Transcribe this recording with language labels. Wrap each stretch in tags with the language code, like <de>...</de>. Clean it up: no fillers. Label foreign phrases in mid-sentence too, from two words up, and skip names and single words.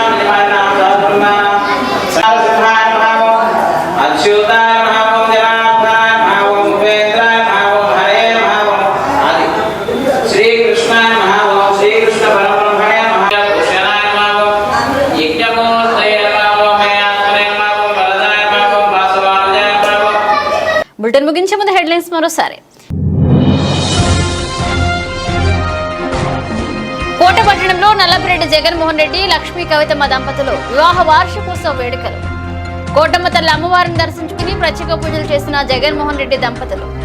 <sa>निवारणां साधुर्माणां साधुर्माणां भावो अच्युताय भावो जनार्दनाय भावो उपेन्द्राय भावो हरे भावो आदि श्री कृष्णाय भावो श्री कृष्ण परब्रह्मणे भावो कृष्णाय भावो यज्ञमूर्तये भावो मयात्मने भावो वरदाय भावो वासवानुजाय भावो.</sa> <te>బులెటిన్ ముగించే ముందు హెడ్లైన్స్ మరోసారి. కోటపట్టణంలో నల్లపిరెడ్డి జగన్మోహన్ రెడ్డి, లక్ష్మీ కవితమ్మ దంపతులు వివాహ వార్షికోత్సవ వేడుకలు. కోటమ్మ తల్లి అమ్మవారిని దర్శించుకుని ప్రత్యేక పూజలు చేసిన జగన్మోహన్ రెడ్డి దంపతులు.</te>